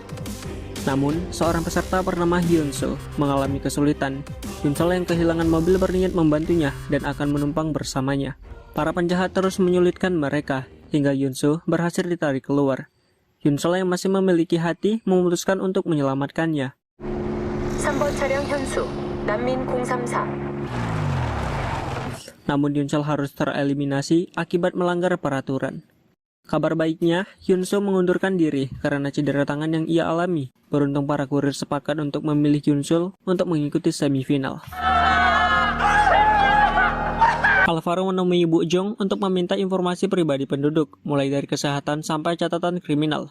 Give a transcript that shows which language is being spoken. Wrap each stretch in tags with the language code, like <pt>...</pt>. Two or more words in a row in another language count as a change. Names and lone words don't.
<id>Namun, seorang peserta bernama Hyunsu mengalami kesulitan. Yunsol yang kehilangan mobil berniat membantunya dan akan menumpang bersamanya. Para penjahat terus menyulitkan mereka, hingga Hyunsu berhasil ditarik keluar. Yunsol yang masih memiliki hati memutuskan untuk menyelamatkannya.</id> <ko>3번 차량 현수, 난민 034.</ko> <id>Namun Yunsol harus tereliminasi akibat melanggar peraturan. Kabar baiknya, Hyun Soo mengundurkan diri karena cedera tangan yang ia alami. Beruntung para kurir sepakat untuk memilih Hyun Soo untuk mengikuti semifinal. Alvaro menemui Bu Jong untuk meminta informasi pribadi penduduk, mulai dari kesehatan sampai catatan kriminal.</id>